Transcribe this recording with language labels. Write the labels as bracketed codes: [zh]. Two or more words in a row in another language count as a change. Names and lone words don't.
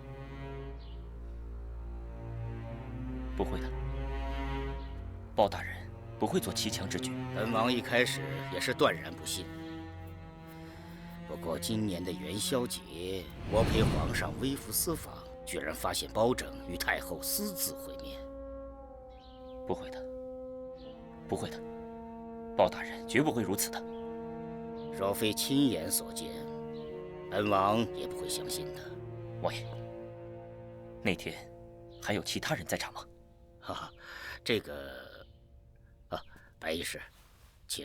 [zh] 不會的，包大人不會做其強之舉。本王一開始也是斷然不信。不過今年的元宵節，我陪皇上微服私訪，居然發現包拯與太后私自會面。不會的，不會的，包大人絕不會如此的。若非親眼所見，本王也不會相信的。王爺，那天還有其他人在場嗎？這個，白衣士，請。